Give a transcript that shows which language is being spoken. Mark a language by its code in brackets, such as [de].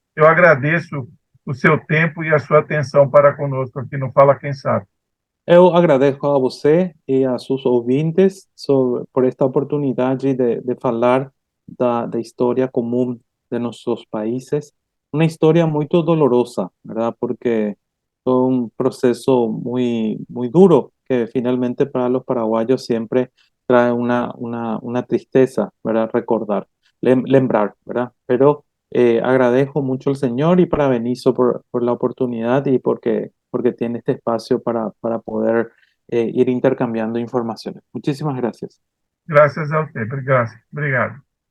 [pt] Eu agradeço o seu tempo e a sua atenção para conosco aqui no Fala Quem Sabe. Eu agradeço a você e a seus ouvintes por esta oportunidade de falar da história comum de nossos países. Uma história muito dolorosa, [es] ¿verdad? Porque fue un proceso muy duro que finalmente para los paraguayos siempre trae una tristeza, ¿verdad? Recordar, [pt] lembrar, [es] ¿verdad? Pero agradezco mucho al Señor y para Benicio por la oportunidad y porque tiene este espacio para poder ir intercambiando informaciones. Muchísimas gracias. [pt] Graças a você. Obrigado. Obrigado.